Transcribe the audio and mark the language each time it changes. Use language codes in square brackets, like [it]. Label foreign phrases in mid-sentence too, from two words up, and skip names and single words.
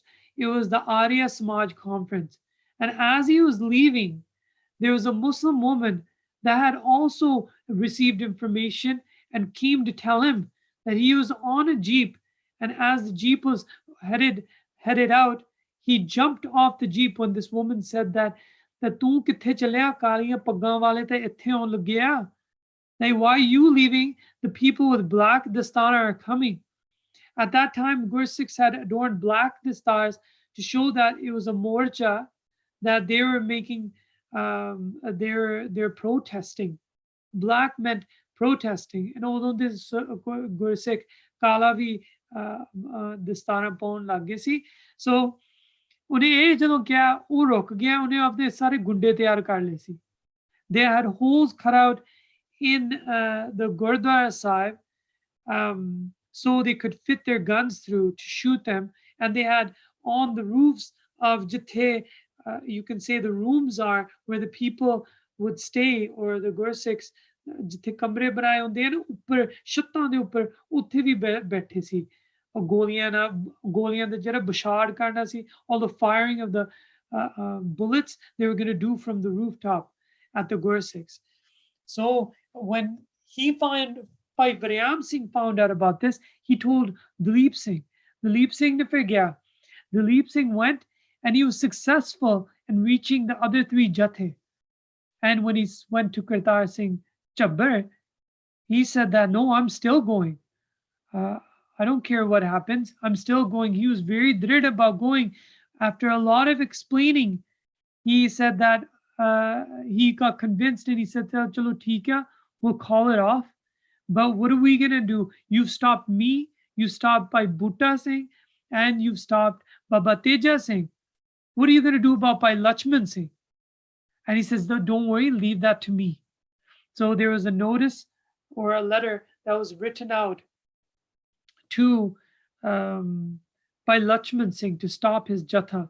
[en] It was the Arya Samaj conference. And as he was leaving, there was a Muslim woman that had also received information and came to tell him that he was on a jeep. And as the jeep was headed out, he jumped off the jeep when this woman said that [pa] ਤੂੰ ਕਿੱਥੇ ਚੱਲਿਆ ਕਾਲੀਆਂ ਪੱਗਾਂ ਵਾਲੇ ਤੇ ਇੱਥੇ ਆਉਣ ਲੱਗਿਆ. [en] Like, why are you leaving? The people with black dastana are coming. At that time, Gursikhs had adorned black dastars to show that it was a morcha, that they were making, they're protesting. Black meant protesting. And although this Gursikh [pa] ਕਾਲਾ ਵੀ ਦਸਤਾਨਾ ਪਾਉਣ ਲੱਗ ਗਏ ਸੀ, so ਉਹਨੇ ਇਹ ਜਦੋਂ ਕਿਹਾ ਉਹ ਰੁਕ ਗਿਆ. ਉਹਨੇ ਆਪਣੇ ਸਾਰੇ ਗੁੰਡੇ ਤਿਆਰ ਕਰ ਲਏ ਸੀ. [en] They had holes cut out in the Gurdwara Sahib so they could fit their guns through to shoot them. And they had on the roofs of Jathe, you can say the rooms are where the people would stay, or the Gursikhs, [pa] ਜਿੱਥੇ ਕਮਰੇ ਬਣਾਏ ਹੁੰਦੇ ਹਨ ਉੱਪਰ ਛੱਤਾਂ ਦੇ ਉੱਪਰ ਉੱਥੇ ਵੀ ਬੈਠੇ ਸੀ. ਗੋਲੀਆਂ ਦਾ ਜਿਹੜਾ ਬਸ਼ਾੜ ਕਰਨਾ ਸੀ, [en] all the firing of the bullets they were going to do from the rooftop at the Gursikhs. So when Bhai Varyam Singh found out about this, he told Dalip Singh. [pa] ਦਲੀਪ ਸਿੰਘ ਨੇ ਫਿਰ ਗਿਆ. [en] Dalip Singh went and he was successful in reaching the other three Jathe. And when he went to Kartar Singh Chabbar, he said that, no, I'm still going. I don't care what happens. I'm still going. He was very drid about going. After a lot of explaining, he said that he got convinced and he said, [pa] ਚੱਲੋ ਠੀਕ ਹੈ, [en] we'll call it off. But what are we going to do? You've stopped me. You stopped Bhai Bhutta Singh and you've stopped Baba Teja Singh. What are you going to do about Bhai Lakshman Singh? And he says, no, don't worry, leave that to me. So there was a notice or a letter that was written out to Bhai Lakshman Singh to stop his Jatha.